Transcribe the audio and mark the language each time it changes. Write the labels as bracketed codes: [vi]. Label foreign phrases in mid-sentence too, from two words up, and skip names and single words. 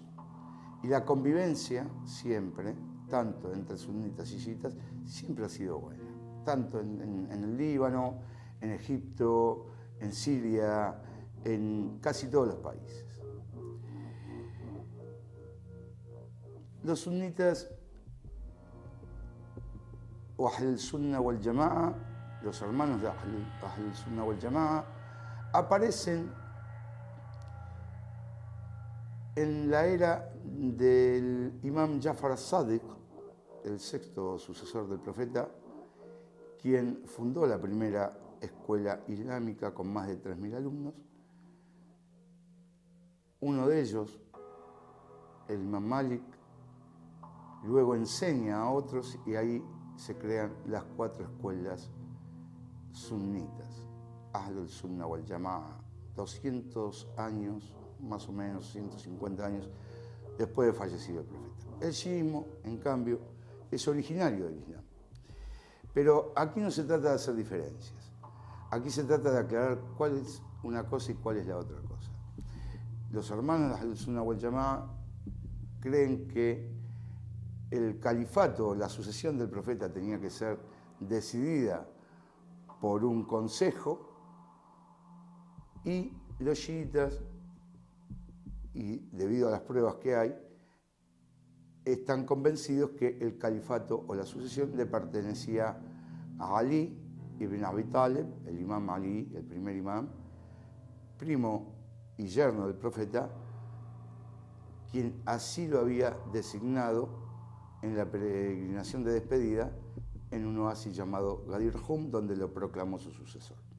[es] Y la convivencia siempre, tanto entre sunitas y chiitas, siempre ha sido buena. Tanto en el Líbano, en Egipto, en Siria, en casi todos los países. Los sunitas, o [ar] أهل السنة والجماعة, [es] los hermanos de [ar] أهل السنة والجماعة, [es] aparecen en la era del Imam Jafar as-Sadiq, el sexto sucesor del profeta, quien fundó la primera escuela islámica con más de 3.000 alumnos. Uno de ellos, el Imam Malik, luego enseña a otros y ahí se crean las 4 escuelas sunitas. [ar] أهل السنة والجماعة, [es] 200 años, más o menos 150 años después de fallecido el profeta. El chiismo, en cambio, es originario del Islam. Pero aquí no se trata de hacer diferencias. Aquí se trata de aclarar cuál es una cosa y cuál es la otra cosa. Los hermanos de [ar] أهل السنة والجماعة [es] creen que el califato, la sucesión del profeta tenía que ser decidida por un consejo, y los chiitas, y debido a las pruebas que hay, están convencidos que el califato o la sucesión le pertenecía a Ali ibn Abi Talib, el imam Ali, el primer imam, primo y yerno del profeta, quien así lo había designado en la peregrinación de despedida en un oasis llamado Ghadir Hum, donde lo proclamó su sucesor.